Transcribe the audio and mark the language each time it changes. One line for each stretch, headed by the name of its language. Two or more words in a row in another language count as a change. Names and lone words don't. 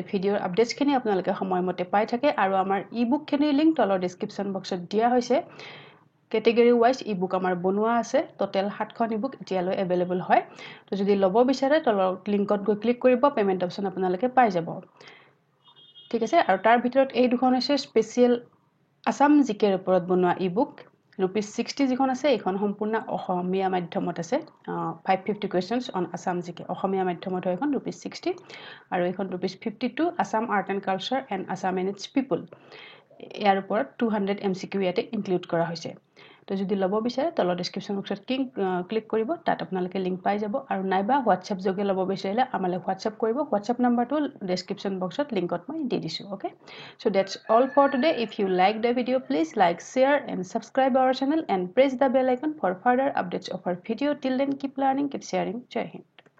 Assamese: ভিডিওৰ আপডেটছখিনি আপোনালোকে সময়মতে পাই থাকে আৰু আমাৰ ই-বুক খিনিৰ লিংক তলৰ ডেসক্ৰিপচন বক্সত দিয়া হৈছে
English: category wise e-book
Assamese: আমাৰ বনোৱা আছে টোটাল 7খন ই-বুক এতিয়ালৈ अवेलेबल হয় তো যদি লব বিচাৰে তলৰ লিংকত গৈ ক্লিক কৰিব
English: payment option
Assamese: আপোনালোকে পাই যাব ঠিক আছে আৰু তাৰ ভিতৰত এই দুখন আছে স্পেশাল আসাম জিকেৰ ওপৰত বনোৱা ই-বুক ₹60 যিখন আছে এইখন সম্পূৰ্ণ অসমীয়া মাধ্যমত আছে
English: 550 questions on Assam
Assamese: জিকে অসমীয়া মাধ্যমত হয় এখন ₹60 আৰু এইখন ₹52
English: Assam art and culture and Assam and its people
Assamese: ইয়াৰ ওপৰত 200 MCQ ইয়াতে ইনক্লুড কৰা হৈছে তো যদি লব বিচাৰে তলৰ ডেসক্ৰিপচন বক্সত ক্লিক কৰিব তাত আপোনালোকে লিংক পাই যাব আৰু নাইবা WhatsApp যোগে লব বিচাৰিলে আমালে WhatsApp কৰিব WhatsApp নাম্বাৰটো ডেসক্ৰিপচন বক্সত লিংকত মই দি দিছো ওকে
English: so that's all for today if you like the video please like share and subscribe our channel and press the bell icon for further updates of our video till then keep learning keep sharing
Hindi: jai hind